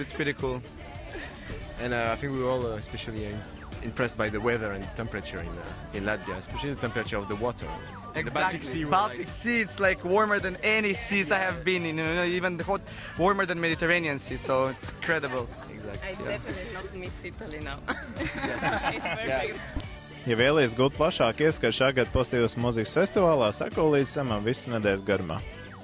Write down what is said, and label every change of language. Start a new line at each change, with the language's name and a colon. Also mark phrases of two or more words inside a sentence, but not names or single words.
English: And I think we were all especially impressed by the weather and the temperature in Latvia, especially the temperature of the water. Exactly. The Baltic Sea. Baltic Sea, it's like warmer than any seas I have been in, even warmer than Mediterranean Sea, so it's incredible. Exactly. I definitely not miss Italy now. It's perfect.
Latvian: Ja vēlaties gūt plašāku ieskatu šā gada Pozitīvas mūzikas festivālā, seko līdz samam visu nedēļas garumā.